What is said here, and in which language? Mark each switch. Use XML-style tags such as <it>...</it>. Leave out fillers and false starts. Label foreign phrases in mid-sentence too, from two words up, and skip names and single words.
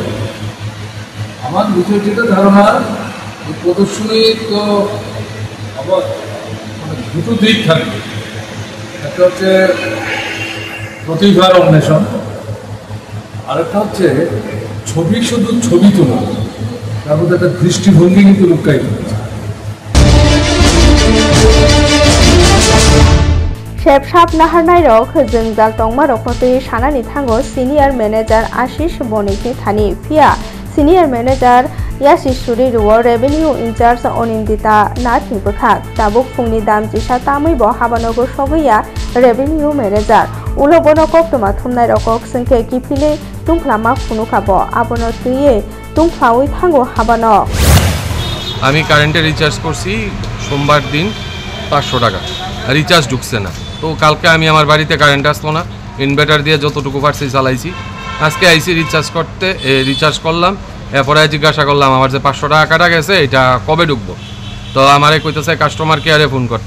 <bn>আমার নিজের যেটা ধারণা প্রদর্শনী তো আবার দুটো দিক থাকবে। একটা হচ্ছে প্রতিভার অন্বেষণ, আরেকটা হচ্ছে ছবি শুধু ছবি তোলা, তার মধ্যে একটা দৃষ্টিভঙ্গি কিন্তু লুকায়িত হয়েছে।</bn> <trk>शेबसाब नाहारनाय रक जोंजाल तंमा रखते सानानि थांगो</trk> <en>senior manager</en> <trk>आशिष बनिकनि थानि फिया</trk> <en>senior manager</en> <trk>यासिसुरि रुओ</trk> <en>revenue in-charge</en> <trk>अनिन्दिता नाथिबखाक ताबुक फुंनि दामजिसा तामैबो हाबानगर सगैया</trk> <en>revenue manager</en> <trk>उलबनकक तमा थुमनाय रकक संखे किफिले तुंफ्लामा फुनुखाबो आबनो तुये तुंफ्लाउइ थांगो हाबानो</trk> <bn>আমি কারেন্টে রিচার্জ করছি সোমবার দিন 500 টাকা রিচার্জ ঢুকছে না তো কালকে আমি আমার বাড়িতে কারেন্ট আসলো না ইনভার্টার দিয়ে যতটুকু পারছি চালাইছি আজকে আইসি রিচার্জ করতে রিচার্জ করলাম এরপরে জিজ্ঞাসা করলাম আমার যে 500 টাকা কাটা গেছে এটা কবে ঢুকবো তো আমারে কইতেছে</bn> <en>customer care</en> <bn>ফোন করতাম</bn>